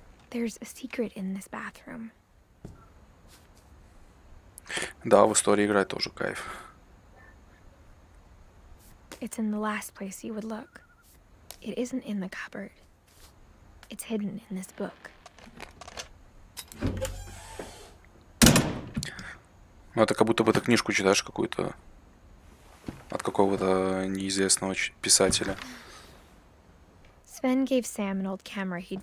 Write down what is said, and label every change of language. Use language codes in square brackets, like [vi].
[en] There's a secret in this bathroom. [ru] Да, в истории играть тоже кайф. [en] It's in the last place you would look. It isn't in the cupboard. It's hidden in this book. [ru] Ну, это как будто бы ты книжку читаешь какую-то от какого-то неизвестного писателя. [en] Sven gave Sam an old camera he'd